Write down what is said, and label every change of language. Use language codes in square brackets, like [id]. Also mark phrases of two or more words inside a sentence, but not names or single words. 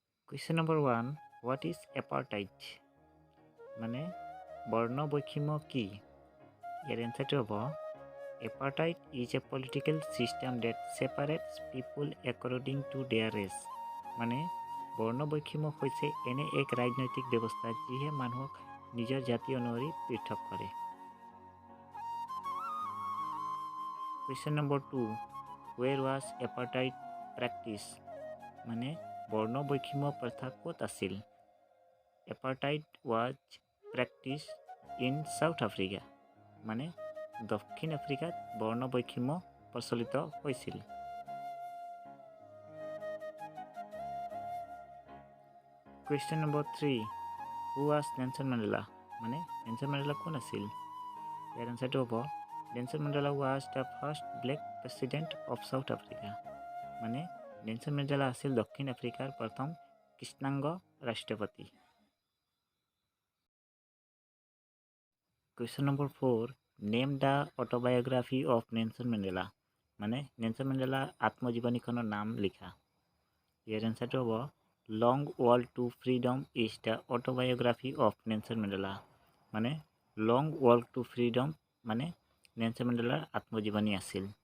[en] Question number 1. What is apartheid? [as] মানে বর্ণ বৈষম্য কি? এর অ্যান্সারটি হ'ব [en] apartheid is a political system that separates people according to their race. [as] মানে বৰ্ণ বৈষম্য হৈছে এনে এক ৰাজনৈতিক ব্যৱস্থা যিয়ে মানুহক নিজৰ জাতি অনুসৰি পৃথক কৰে। [en] Question number 2. Where was apartheid practiced? [as] মানে বৰ্ণ বৈষম্য প্ৰথা ক'ত আছিল? [en] Apartheid was practiced in South Africa. [as] মানে দক্ষিণ আফ্ৰিকাত বৰ্ণ বৈষম্য প্ৰচলিত হৈছিল। [en] Question number 3. Who was Nelson Mandela? [as] মানে নেলসন মেণ্ডেলা কোন আছিল? ইয়াৰ এনসাৰটো হ'ব [en] নেলসন মেণ্ডেলা was the first black president of South Africa. [as] মানে নেলসন মেণ্ডেলা আছিল দক্ষিণ আফ্ৰিকাৰ প্ৰথম কৃষ্ণাংগ ৰাষ্ট্ৰপতি। [en] Question number 4. Name the autobiography of Nelson Mandela. [as] মানে নেলসন মেণ্ডেলাৰ আত্মজীৱনীখনৰ নাম লিখা। ইয়াৰ এনসাৰটো হ'ব [en] Long Walk to Freedom is the autobiography of Nelson Mandela. [as] মানে লং ৱাক টু ফ্ৰীডম মানে নেলসন মেণ্ডেলাৰ আত্মজীৱনী আছিল।